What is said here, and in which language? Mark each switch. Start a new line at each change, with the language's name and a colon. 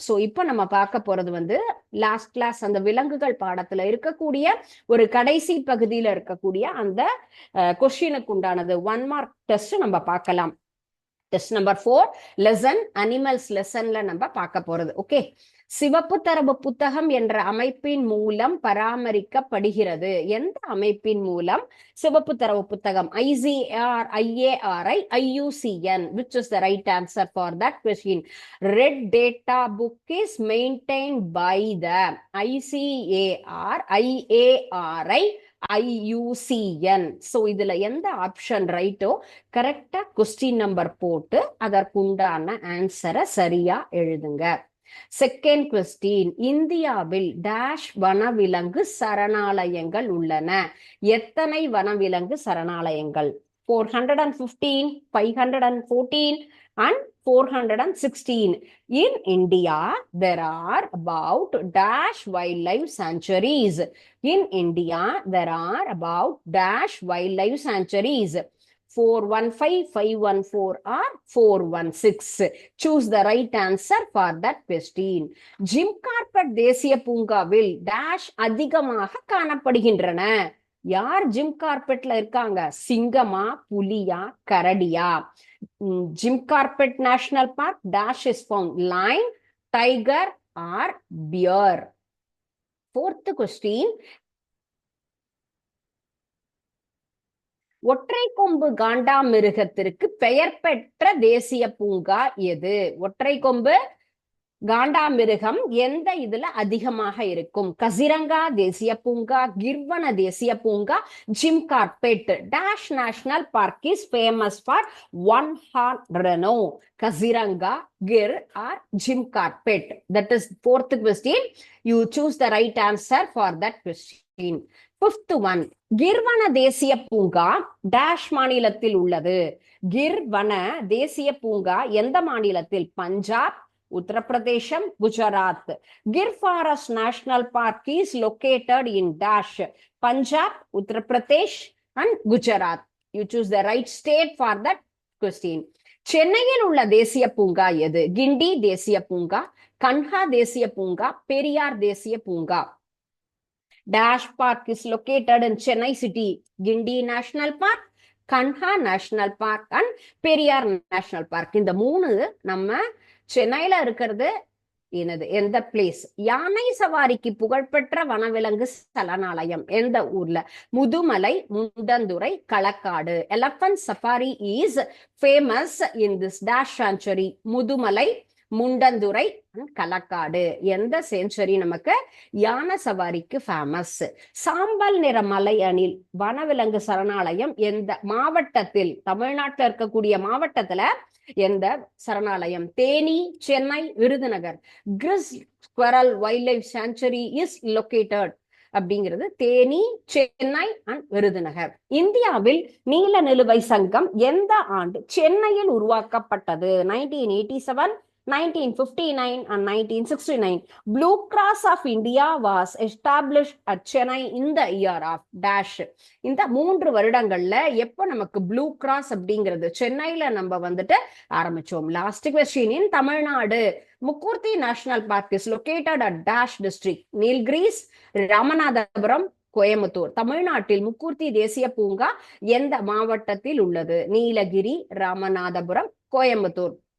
Tamil: So இப்போ நம்ம பார்க்க போறது லாஸ்ட் கிளாஸ் அந்த விலங்குகள் பாடத்துல இருக்கக்கூடிய ஒரு கடைசி பகுதியில இருக்கக்கூடிய அந்த கொஸ்டினுக்கு உண்டானது 1 மார்க் டெஸ்ட் நம்ம பார்க்கலாம். டெஸ்ட் நம்பர் 4 லெசன் அனிமல்ஸ் லெசன்ல நம்ம பார்க்க போறது. ஓகே, சிவப்பு தரவு புத்தகம் என்ற அமைப்பின் மூலம் பராமரிக்கப்படுகிறது. எந்த அமைப்பின் மூலம் சிவப்பு தரவு புத்தகம்?
English: ICAR, IARI, IUCN. Which is the right answer for that question? Red data book is maintained by the ICAR, IARI, IUCN.
Tamil: So இதுல எந்த ஆப்ஷன் ரைட்டோ கரெக்டா கொஸ்டின் நம்பர் போட்டு அதற்குண்டான ஆன்சரை சரியா எழுதுங்க. செகண்ட் கொஸ்டின், இந்தியாவில் டேஷ் வனவிலங்கு சரணாலயங்கள் உள்ளன. எத்தனை வனவிலங்கு சரணாலயங்கள்? 415, 514 and 416.
English: In India, there are about dash wildlife sanctuaries. In India, there are about dash wildlife sanctuaries. 415, 514 or 416. Choose the right answer for that question.
Tamil: Jim Corbett தேசிய பூங்காவில் டேஷ் அதிகமாக காணப்படுகின்றன. யார் ஜிம் கார்பெட்ல இருக்காங்க? சிங்கமா, புலியா, கரடியா?
English: Jim Corbett national park dash is found lion, tiger or bear.
Tamil: Fourth question, ஒற்றை கொம்பு காண்டாமிருகத்திற்கு பெயர் பெற்ற தேசிய பூங்கா எது? ஒற்றை கொம்பு காண்டாமிருகம் எந்த இதுல அதிகமாக இருக்கும்? கசிரங்கா தேசிய பூங்கா, கிர்வன தேசிய பூங்கா, Jim Corbett.
English: Dash national park is famous for one horn rhino.
Tamil: Kaziranga, Gir R Jim Corbett?
English: That is fourth question. You choose the right answer for that question. Fifth one,
Tamil: கிர்வன தேசிய பூங்கா டேஷ் மாநிலத்தில் உள்ளது. கிர்வன தேசிய பூங்கா எந்த மாநிலத்தில்?
English: Punjab, Uttar Pradesh, Gujarat. Gir forest national park is located in dash, Punjab, Uttar Pradesh and Gujarat. You choose the right state for that question.
Tamil: சென்னையில் உள்ள தேசிய பூங்கா எது? கிண்டி தேசிய பூங்கா, கன்ஹா தேசிய பூங்கா, பெரியார் தேசிய பூங்கா.
English: Dash Park is located in Chennai city. Gindi National Park, Kanha National Park and Periyar National Park.
Tamil: இந்த மூணு நம்ம சென்னையில இருக்கிறது என்னது, எந்த பிளேஸ்? யானை சவாரிக்கு புகழ்பெற்ற வனவிலங்கு சரணாலயம் எந்த ஊர்ல?
English: Mudumalai, Mundanthurai, Kalakkad. Elephant safari is famous in this dash sanctuary.
Tamil: Mudumalai, Mundanthurai, Kalakkad. எந்த செஞ்சுரி நமக்கு யானை சவாரிக்கு ஃபேமஸ்? சாம்பல் நிற மலை அணில் வனவிலங்கு சரணாலயம் எந்த மாவட்டத்தில்? தமிழ்நாட்டில் இருக்கக்கூடிய மாவட்டத்துல எந்த சரணாலயம்?
English: Theni, Chennai, Virudhunagar. Grizzled squirrel wildlife sanctuary is located
Tamil: அப்படிங்கிறது
English: Theni, Chennai and Virudhunagar.
Tamil: இந்தியாவில் நீல நிலுவை சங்கம் எந்த ஆண்டு சென்னையில் உருவாக்கப்பட்டது?
English: 1987, 1959 and 1969. Blue Cross of India was established at Chennai in the year of dash.
Tamil: இந்த 3 வருடங்கள்ல எப்போ நமக்கு ப்ளூ கிராஸ் அப்படிங்கிறது சென்னையில நம்ம ஆரம்பிச்சோம்? Last question.
English: In Tamil Nadu, Mukurthi national park is located at dash district.
Tamil: Nilgiris, Ramanathapuram, Coimbatore. தமிழ்நாட்டில் முக்கூர்த்தி தேசிய பூங்கா எந்த மாவட்டத்தில் உள்ளது? நீலகிரி, ராமநாதபுரம், கோயம்புத்தூர்.